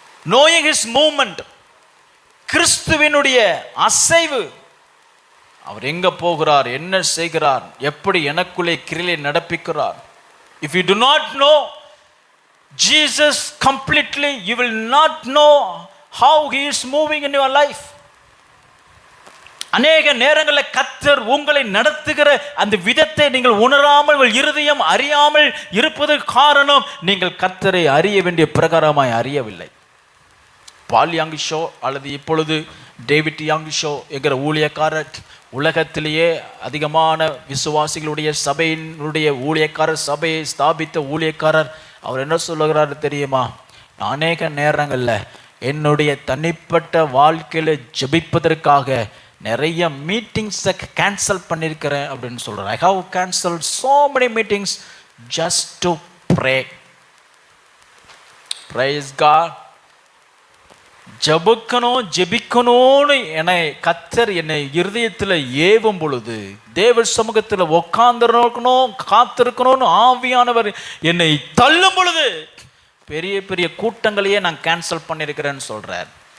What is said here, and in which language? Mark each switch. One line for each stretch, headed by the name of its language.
English: knowing his movement,
Tamil: கிறிஸ்துவினுடைய அசைவு, அவர் எங்க போகிறார், என்ன செய்கிறார், எப்படி எனக்குள்ளே கிரியை நடப்பிக்கிறார்.
English: If you do not know Jesus completely, you will not know how he is moving in your life.
Tamil: அநேக நேரங்களில் கர்த்தர் உங்களை நடத்துகிற அந்த விதத்தை நீங்கள் உணராமல், இருதயம் அறியாமல் இருப்பது காரணம் நீங்கள் கர்த்தரை அறிய வேண்டிய பிரகாரமாய் அறியவில்லை. பால் யங் ஷோ அல்லது இப்பொழுது டேவிட் யங் ஷோ என்கிற ஊழியக்காரர் உலகத்திலேயே அதிகமான விசுவாசிகளுடைய சபையினுடைய ஊழியக்காரர், சபையை ஸ்தாபித்த ஊழியக்காரர். அவர் என்ன சொல்லுகிறாரு தெரியுமா? அநேக நேரங்களில் என்னுடைய தனிப்பட்ட வாழ்க்கையில் ஜெபிப்பதற்காக நிறைய மீட்டிங்ஸை கேன்சல் பண்ணியிருக்கிறேன் அப்படின்னு சொல்கிறார்.
English: I have cancel so many meetings just to pray. Praise God.
Tamil: ஜெபிக்கணும்னு என்னை கர்த்தர் என்னை இருதயத்தில் ஏவும் பொழுது, தேவ சமூகத்தில் உட்கார்ந்துருக்கணும், காத்திருக்கணும்னு ஆவியானவர் என்னை தள்ளும் பொழுது பெரிய பெரிய கூட்டங்களையே நான் கேன்சல் பண்ணியிருக்கிறேன்னு சொல்றார்.